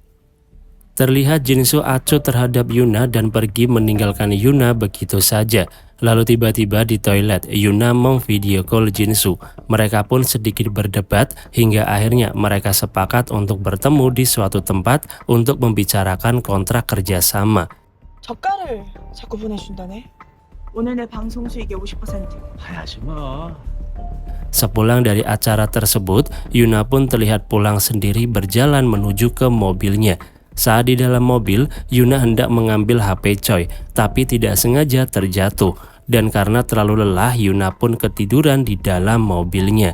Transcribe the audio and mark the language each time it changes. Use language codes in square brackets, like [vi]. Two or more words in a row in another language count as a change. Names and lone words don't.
[id] Terlihat Jinsu acuh terhadap Yuna dan pergi meninggalkan Yuna begitu saja. Lalu tiba-tiba di toilet, Yuna memvideo call Jinsu. Mereka pun sedikit berdebat hingga akhirnya mereka sepakat untuk bertemu di suatu tempat untuk membicarakan kontrak kerjasama. [ko] 저가를 자꾸 보내준다네. 오늘 내 방송 수익의 50%. 하지 마. [id] Sepulang dari acara tersebut, Yuna pun terlihat pulang sendiri berjalan menuju ke mobilnya. Saat di dalam mobil, Yuna hendak mengambil HP Choi, tapi tidak sengaja terjatuh. Dan karena terlalu lelah, Yuna pun ketiduran di dalam mobilnya.